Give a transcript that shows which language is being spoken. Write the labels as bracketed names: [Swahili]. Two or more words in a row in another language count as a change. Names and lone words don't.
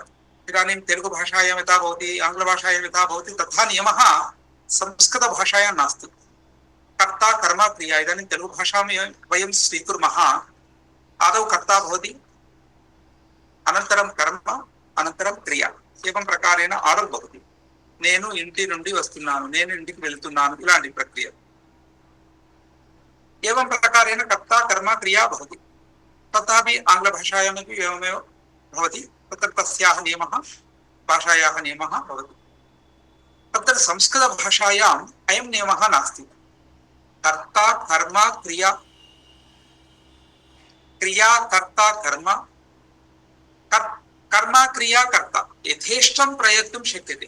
[Sanskrit] इदानीं तेलुगुभाषायां यथा भवति, आङ्ग्लभाषायां यथा भवति, तथा नियमः संस्कृतभाषायां नास्ति। कर्ता कर्म क्रिया। इदानीं तेलुगुभाषां वयं स्वीकुर्मः, आदौ कर्ता भवति, अनन्तरं कर्म, अनन्तरं क्रिया, एवं प्रकारेण आर्डर् भवति। [Telugu] నేను ఇంటి నుండి వస్తున్నాను, నేను ఇంటికి వెళ్తున్నాను, ఇలాంటి ప్రక్రియ। [Sanskrit] एवं प्रकारेण कर्ता कर्म क्रिया भवति। तथापि आङ्ग्लभाषायामपि एवमेव भवति। तत्र तस्याः नियमः, भाषायाः नियमः भवति। तत्र संस्कृतभाषायाम् अयं नियमः नास्ति। कर्ता कर्म क्रिया, क्रिया कर्ता कर्म, कर्म क्रिया कर्ता यथेष्टं प्रयोक्तुं शक्यते।